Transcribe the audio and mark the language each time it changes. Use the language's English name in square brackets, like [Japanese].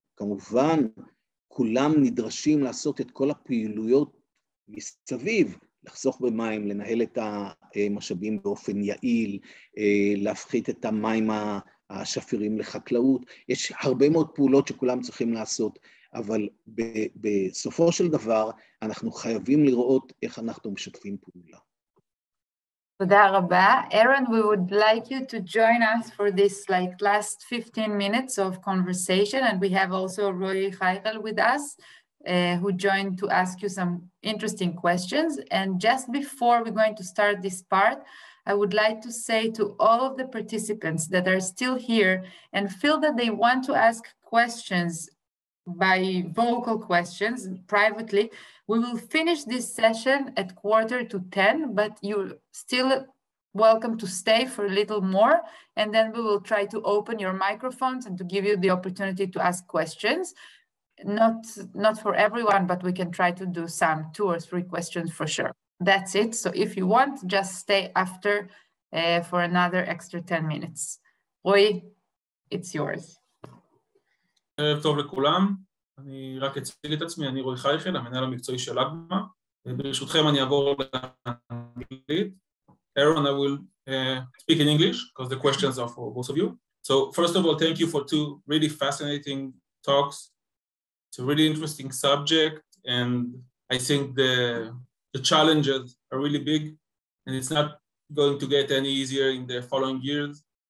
[Hebrew] כמובן, כולם נדרשים לעשות את כל הפעילויות מסביב, לחסוך במים, לנהל את המשאבים באופן יעיל, להפחית את המים השפירים לחקלאות. יש הרבה מאוד פעולות שכולם צריכים לעשות, אבל בסופו של דבר אנחנו חייבים לראות איך אנחנו משתפים פעולה. תודה רבה. [English] Aaron, we would like you to join us for this last 15 minutes of conversation, and we have also Roy Heichel with us, who joined to ask you some interesting questions. And just before we're going to start this part, I would like to say to all of the participants that are still here and feel that they want to ask questions by vocal questions privately, we will finish this session at 9:45, but you're still welcome to stay for a little more, and then we will try to open your microphones and to give you the opportunity to ask questions. Not for everyone, but we can try to do some 2 or 3 questions for sure. That's it. So if you want, just stay after for another extra 10 minutes. Roy, it's yours. [Hebrew] טוב לכולם, אני רק אציג את עצמי, אני רוי חייכל, המנהל המקצועי של אגמה, ברשותכם אני אעבור לאנגלית. [English] Aaron, I will speak in English because the questions are for both of you. So first of all, thank you for 2 really fascinating talks. It's a really interesting subject, and I think the challenges are really big, and it's not going to get any easier in the following years.